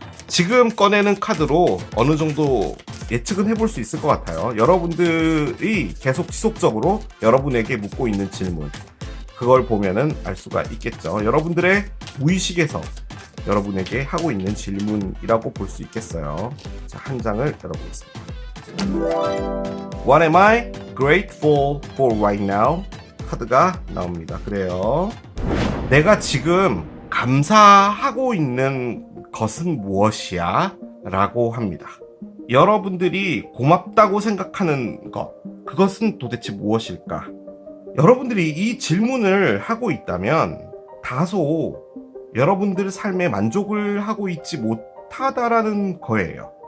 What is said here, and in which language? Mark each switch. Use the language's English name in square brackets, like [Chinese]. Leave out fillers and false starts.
[Korean] 지금 꺼내는 카드로 어느 정도 예측은 해볼 수 있을 것 같아요. 여러분들이 계속 지속적으로 여러분에게 묻고 있는 질문, 그걸 보면은 알 수가 있겠죠. 여러분들의 무의식에서 여러분에게 하고 있는 질문이라고 볼 수 있겠어요. 자, 한 장을 열어보겠습니다. [English] What am I grateful for right now? [Korean] 카드가 나옵니다. 그래요. 내가 지금 감사하고 있는 것은 무엇이야? 라고 합니다. 여러분들이 고맙다고 생각하는 것, 그것은 도대체 무엇일까? 여러분들이 이 질문을 하고 있다면 다소 여러분들 삶에 만족을 하고 있지 못하다라는 거예요.